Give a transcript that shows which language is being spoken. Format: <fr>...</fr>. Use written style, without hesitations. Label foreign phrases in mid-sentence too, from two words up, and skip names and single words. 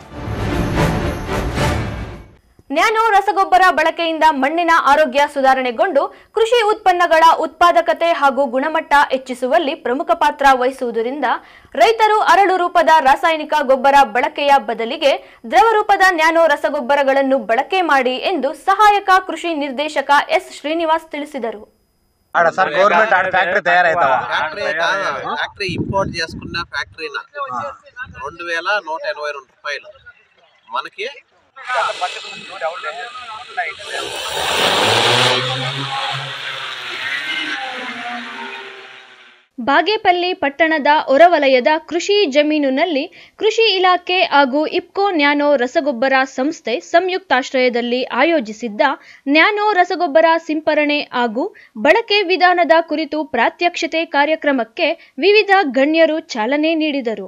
<kn>ನ್ಯಾನೋ ರಸಗೊಬ್ಬರ ಬಳಕೆಯಿಂದ ಮಣ್ಣಿನ ಆರೋಗ್ಯ ಸುಧಾರಣೆಗೊಂಡು ಕೃಷಿ ಉತ್ಪನ್ನಗಳ ಉತ್ಪಾದಕತೆ ಹಾಗೂ ಗುಣಮಟ್ಟ ಹೆಚ್ಚಿಸುವಲ್ಲಿ ಪ್ರಮುಖ ಪಾತ್ರ ವಹಿಸುವುದರಿಂದ ರೈತರು ಅರಳು ರೂಪದ ರಾಸಾಯನಿಕ ಗೊಬ್ಬರ ಬಳಕೆಯ ಬದಲಿಗೆ ದ್ರವ ರೂಪದ ನ್ಯಾನೋ ರಸಗೊಬ್ಬರಗಳನ್ನು ಬಳಕೆ ಮಾಡಿ ಎಂದು ಸಹಾಯಕ ಕೃಷಿ ನಿರ್ದೇಶಕ ಎಸ್ ಶ್ರೀನಿವಾಸ್ ತಿಳಿಸಿದರು.</kn> <te>ఫ్యాక్టరీ ఇంపోర్ట్ చేసుకున్న ఫ్యాక్టరీన 2182 రూపాయలు మనకి</te> <kn>ಬಾಗೇಪಲ್ಲಿ ಪಟ್ಟಣದ ಹೊರವಲಯದ ಕೃಷಿ ಜಮೀನಿನಲ್ಲಿ ಕೃಷಿ ಇಲಾಖೆ ಹಾಗೂ ಇಫ್ಕೋ ನ್ಯಾನೋ ರಸಗೊಬ್ಬರ ಸಂಸ್ಥೆ ಸಂಯುಕ್ತಾಶ್ರಯದಲ್ಲಿ ಆಯೋಜಿಸಿದ್ದ ನ್ಯಾನೋ ರಸಗೊಬ್ಬರ ಸಿಂಪರಣೆ ಹಾಗೂ ಬಳಕೆ ವಿಧಾನದ ಕುರಿತು ಪ್ರಾತ್ಯಕ್ಷಿತೆ ಕಾರ್ಯಕ್ರಮಕ್ಕೆ ವಿವಿಧ ಗಣ್ಯರು ಚಾಲನೆ ನೀಡಿದರು.</kn>